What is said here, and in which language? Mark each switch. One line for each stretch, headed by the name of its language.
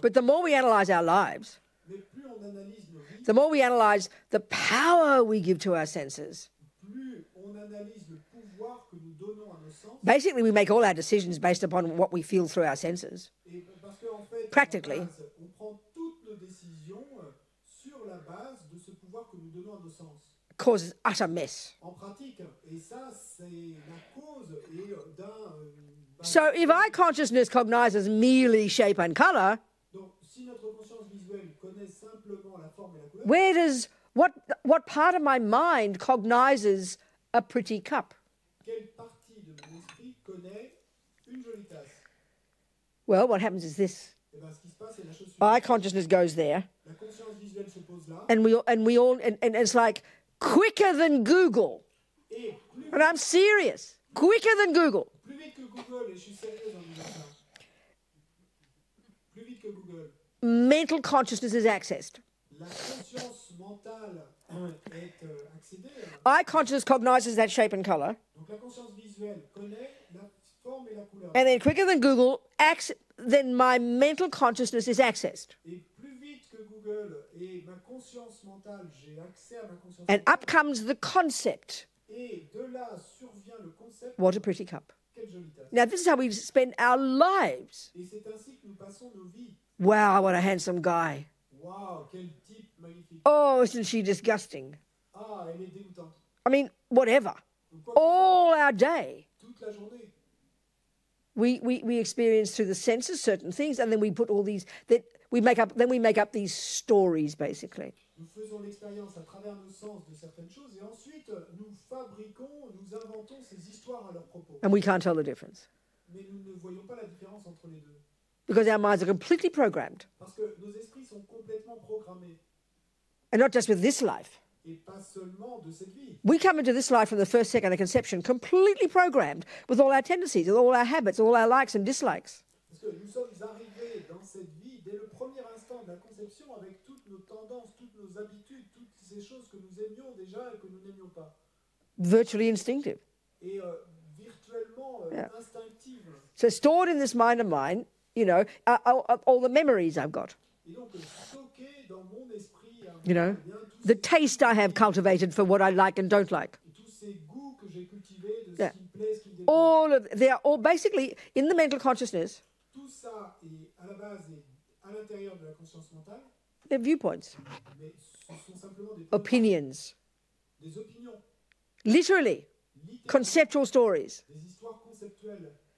English: but the more we analyze our lives,
French: Mais plus on analyse nos vies,
English: the more we analyze the power we give to our senses,
French: plus on analyse le pouvoir que nous donnons à nos sens,
English: Basically, we make all our decisions based upon what we feel through our senses.
French: Et parce qu'en fait,
English: Practically.
French: on prend toutes nos décisions sur la base de ce pouvoir que nous donnons à nos sens.
English: Causes utter mess.
French: En pratique, et ça, c'est la cause d'un...
English: So if our consciousness cognizes merely shape and color,
French: Donc, si notre conscience visuelle connaît simplement la forme et la couleur,
English: where does what part of my mind cognizes a pretty cup?
French: quelle partie de mon esprit connaît une jolie tasse?
English: Well, what happens is this.
French: Eh ben, ce qui se passe, c'est la chose
English: Eye
French: suivante.
English: consciousness goes there,
French: La conscience visuelle se pose là,
English: and it's like quicker than Google.
French: et
English: And I'm serious. Quicker than Google.
French: plus vite que Google, et je suis sérieuse en disant ça, plus vite que Google,
English: Mental consciousness is accessed.
French: la conscience mentale est accédée.
English: Eye consciousness cognizes that shape and color.
French: Donc la conscience visuelle connaît la forme et la couleur.
English: And then quicker than Google, then my mental consciousness is accessed.
French: Et plus vite que Google et ma conscience mentale, j'ai accès à ma conscience
English: And
French: mentale.
English: up comes the concept.
French: Et de là survient le concept.
English: What a pretty cup.
French: Quelle jolie tasse.
English: Now, this is how we spend our lives.
French: Et c'est ainsi que nous passons nos vies.
English: Wow, what a handsome guy.
French: Waouh, quel type magnifique.
English: Oh, isn't she disgusting?
French: Ah, elle est dégoûtante.
English: I mean, whatever.
French: Donc, quoi que
English: All our day,
French: toute la journée.
English: we experience through the senses certain things, and then we put all these that we make up these stories, basically.
French: Nous faisons l'expérience à travers nos sens de certaines choses et ensuite nous fabriquons, nous inventons ces histoires à leur propos.
English: And we can't tell the difference
French: Mais nous ne voyons pas la différence entre les deux.
English: because our minds are completely programmed,
French: Parce que nos esprits sont complètement programmés.
English: and not just with this life.
French: Et pas seulement de cette vie.
English: We come into this life from the first second of conception completely programmed with all our tendencies, with all our habits, all our likes and dislikes.
French: Parce que nous sommes arrivés dans cette vie dès le premier instant de la conception avec toutes nos tendances, toutes nos habitudes, toutes ces choses que nous aimions déjà et que nous n'aimions pas.
English: Virtually instinctive.
French: Et virtuellement instinctives.
English: So stored in this mind of mine, you know, all the memories I've got,
French: Et donc stocké dans mon esprit,
English: you know,
French: bien
English: the taste I have cultivated for what I like and don't like.
French: tous ces goûts que j'ai cultivés de ce
English: Yeah.
French: qui me plaît, ce qui me déplaît.
English: They are all basically in the mental consciousness,
French: Tout ça est à la base et à l'intérieur de la conscience mentale,
English: they're viewpoints,
French: mais ce sont simplement des
English: opinions,
French: des opinions,
English: literally,
French: littéralement,
English: conceptual stories.
French: des histoires conceptuelles.